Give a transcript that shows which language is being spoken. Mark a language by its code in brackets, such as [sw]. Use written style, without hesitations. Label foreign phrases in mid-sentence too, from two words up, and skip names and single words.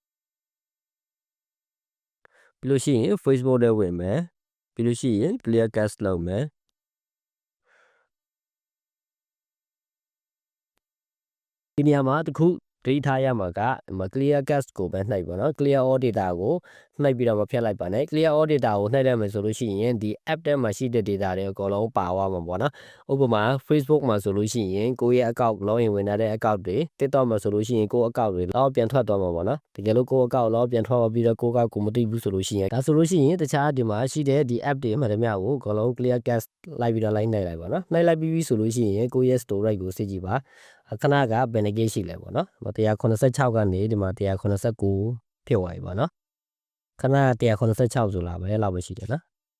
[my] ပြီးလို့ရှိရင် Facebook တွေဝင်မယ်ပြီးလို့ရှိရင် [en] clear cat [my] လုပ်မယ်ဒီနေရာမှာတစ်ခုဒိထားရမှာက [en] clear cat [my] ကိုပဲနှိပ်ပါနော် [en] clear all data [my] ကိုနှိပ်ပြီးတော့မဖြတ်လိုက်ပါနဲ့ [en] clear all [my] data ကိုနှိပ်လိုက်မယ်ဆိုလို့ရှိရင်ဒီ app ထဲမှာရှိတဲ့ data တွေအကုန်လုံးပါသွားမှာပေါ့နော်ဥပမာ Facebook မှာဆိုလို့ရှိရင်ကိုယ့်ရဲ့ account login ဝင်ထားတဲ့ account တွေ TikTok မှာဆိုလို့ရှိရင်ကိုယ့် account တွေလောက်ပြန်ထွက်သွားမှာပေါ့နော်တကယ်လို့ကိုယ့် account လောက်ပြန်ထွက်သွားပြီးတော့ကိုယ့် account ကိုမသိဘူးဆိုလို့ရှိရင်ဒါဆိုလို့ရှိရင်တခြားဒီမှာရှိတဲ့ဒီ app တွေမှတည်းများကိုအကုန်လုံး [en] clear cat [my] လိုက်ပြီးတော့နှိပ်လိုက်ပါနော်နှိပ်လိုက်ပြီးဆိုလို့ရှိရင်ကိုယ့်ရဲ့ storage ကိုစစ်ကြည့်ပါခဏကဘယ်နှ GB ရှိလဲပေါ့နော်186ကနေဒီမှာ189ဖြစ်သွားပြီပေါ့နော်ခဏ186ဆိုလာပဲလောက်ပဲရှိတယ်နော်